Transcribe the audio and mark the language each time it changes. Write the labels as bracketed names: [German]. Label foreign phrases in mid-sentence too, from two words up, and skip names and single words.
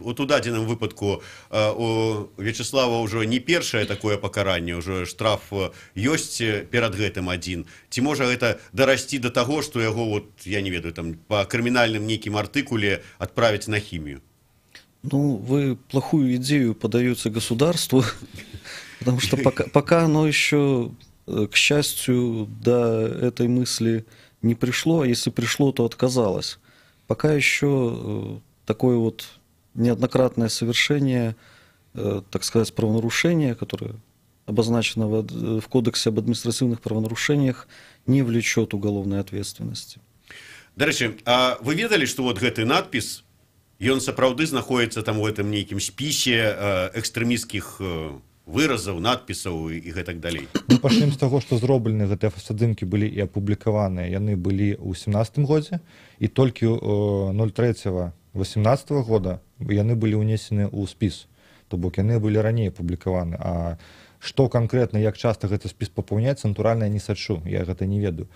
[Belarusian] Вот у дадзеным выпадку у Вячеслава ўжо не першае такое пакаранне, ўжо штраф ёсць перад гэтым адзін. Ці можа гэта дарасці да таго, што яго, вот, я не ведаю, там, па крымінальным нейкім артыкуле адправіць на хімію? Ну, [Russian] вы плохую идею подаете государству, потому что пока оно еще, к счастью, до этой мысли не пришло, а если пришло, то отказалось. Пока еще такое вот неоднократное совершение, так сказать, правонарушения, которое обозначено в Кодексе об административных правонарушениях, не влечет уголовной ответственности. [Belarusian] Дарэчы, а вы ведали, что вот гэты надпіс, ён сапраўды знаходзіцца там у гэтым нейкім спісе экстрэмісцкіх выразаў, надпісаў і гэтак далей? Мы пачнем з таго, што зроблены гэтыя фотаздымкі былі і апублікаваныя, яны былі ў 17 годзе, і толькі 03-18 года яны былі ўнесены ў спіс, то бок яны былі раней апублікаваны, а што канкрэтна, як часта гэты спіс папаўняецца, натуральна, я не сачу, я гэта не ведаю.